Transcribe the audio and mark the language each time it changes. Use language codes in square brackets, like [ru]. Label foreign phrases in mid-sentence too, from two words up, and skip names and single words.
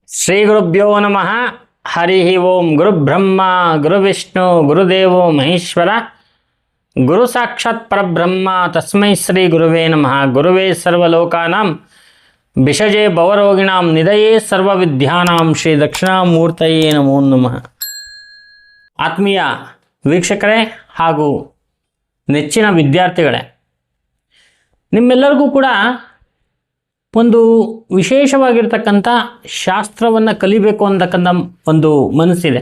[sa] ಶ್ರೀ ಗುರುಭ್ಯೋ ನಮಃ. ಹರಿ ಓಂ. ಗುರುಬ್ರಹ್ಮ ಗುರುವಿಷ್ಣು ಗುರುದೇವೋ ಮಹೇಶ್ವರ, ಗುರು ಸಾಕ್ಷಾತ್ ಪರಬ್ರಹ್ಮ ತಸ್ಮೈ ಶ್ರೀ ಗುರುವೇ ನಮಃ. ಗುರುವೇ ಸರ್ವಲೋಕಾನಾಂ ಭಿಷಜೇ ಭವರೋಗಿಣಾಂ ನಿಧಯೇ ಸರ್ವವಿದ್ಯಾನಾಂ ಶ್ರೀ ದಕ್ಷಿಣಾಮೂರ್ತಯೇ ನಮೋ ನಮಃ. [kn] ಆತ್ಮೀಯ ವೀಕ್ಷಕರೇ ಹಾಗೂ ನೆಚ್ಚಿನ ವಿದ್ಯಾರ್ಥಿಗಳೇ, ನಿಮ್ಮೆಲ್ಲರಿಗೂ ಕೂಡ ಒಂದು ವಿಶೇಷವಾಗಿರ್ತಕ್ಕಂಥ ಶಾಸ್ತ್ರವನ್ನು ಕಲಿಬೇಕು ಅಂತಕ್ಕಂಥ ಒಂದು ಮನಸ್ಸಿದೆ.